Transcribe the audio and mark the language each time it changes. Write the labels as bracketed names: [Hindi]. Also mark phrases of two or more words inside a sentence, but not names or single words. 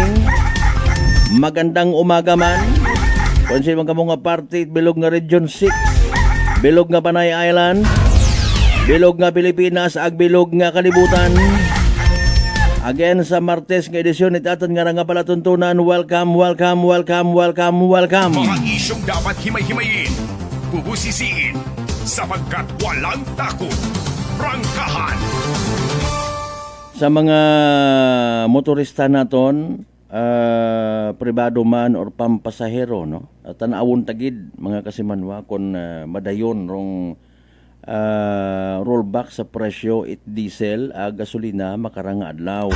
[Filipino] Magandang umaga man. [Aklanon] Konsin man ka mga parte at bilog nga Region 6, bilog nga Panay Island, bilog nga Pilipinas, ag bilog nga kalibutan. Again sa Martes nga edisyon itaton nga nga palatuntunan. [English] Welcome. [Filipino] Mga isyong dapat himay-himayin, bubusisiin, sapagkat walang takot. Prangkahan! [Aklanon] Sa mga motorista naton, pribado man or pampasahero, no? Tanawon tagid mga kasimanwa kung madayon rong rollback sa presyo it diesel gasolina makaranga adlaw.